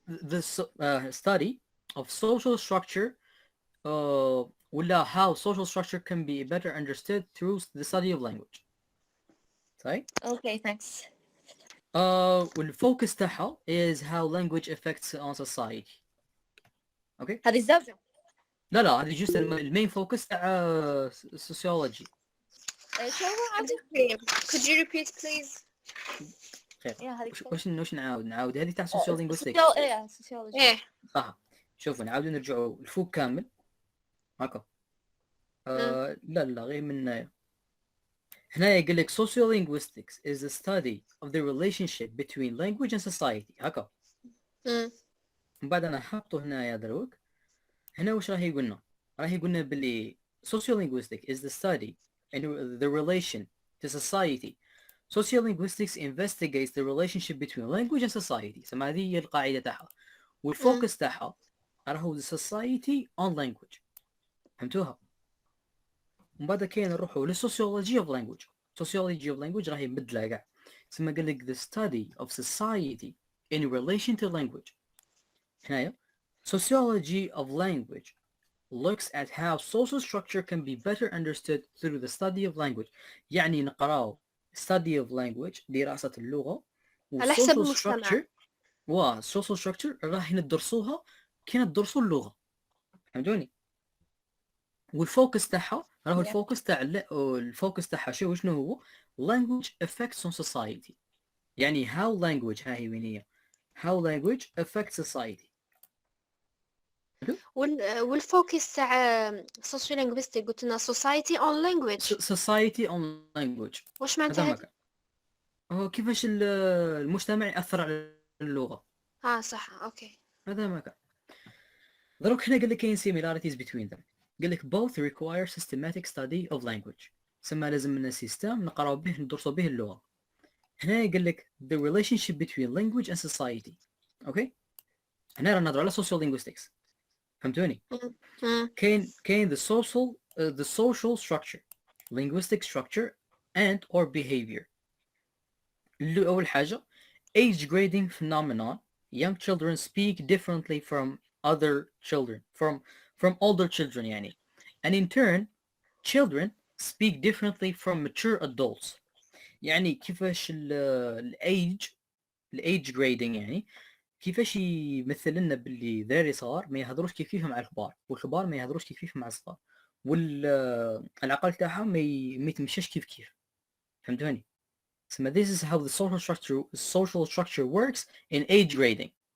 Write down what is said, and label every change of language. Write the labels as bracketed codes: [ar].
[en] the study of social structure ولا how social structure can be better understood through the study of language. [ar] صحيح؟ [en] Okay, thanks. [ar] والفوكس تاعها [en] is how language affects on society. [ar] اوكي هذه الزوجة. لا هذه جست المين فوكس تاع sociology. شو هو عبد؟ [en] Could you repeat please? [ar] خير وش نعاود هذه تاع sociolinguistics. [en] sociology. [ar] ايه صح. شوفوا نعاود نرجعوا الفوق كامل هكا. لا غير من هنا يقول لك [en] sociolinguistics is the study of the relationship between language and society. [ar] هكا. من بعد انا حاطه هنا يا دروك. هنا وش راح يقولنا؟ راح يقولنا باللي [en] sociolinguistics is the study and the relation to society. Sociolinguistics investigates the relationship between language and society. [ar] سما هذه هي القاعدة تاعها. والفوكس تاعها راهو [en] the society on language. [ar] فهمتوها؟ ومن بعد كاين نروحوا للسوسيولوجي اوف لانجويج. [en] sociology of language [ar] راهي مبدله كاع. ثم قال لك [en] the study of society in relation to language. هنايا sociology of language looks at how social structure can be better understood through the study of language. [ar] يعني نقراو [en] study of language [ar] دراسة اللغة على حسب المجتمع. social structure راح ندرسوها كي ندرسوا اللغة. فهمتوني؟ والفوكس تاعها راهو الفوكس تاعها شنو هو؟ [en] language effects on society. يعني how language هاي وين هي؟ how language affects society. [ar] والفوكس تاع sociolinguistic قلت لنا [en] society on language. society on language [ar] واش معناتها هذا؟ هو كيفاش المجتمع يأثر على اللغة. صح اوكي. هذا ما كان. دروك هنا قال لك كاين [en] similarities between them. قال لك both require systematic study of language. [ar] سما لازم لنا سيستم نقراو به ندرسوا به اللغة. [en] هنا قال لك the relationship between language and society. [ar] اوكي هنا رانا نهضروا على sociolinguistics. فهمتوني؟ كاين [en] the social structure, linguistic structure and or behavior. أول حاجة age grading phenomenon. Young children speak differently from other children, from older children يعني. And in turn children speak differently from mature adults. [ar] يعني كيفاش الage grading يعني كيفاش يمثل لنا باللي ذاري صغار ما يهضروش كيف مع الكبار، والكبار ما يهضروش كيف مع الصغار، والعقل تاعهم ما يتمشاش كيف. فهمتوني؟ تسمى [en] this is how the social structure works in age grading.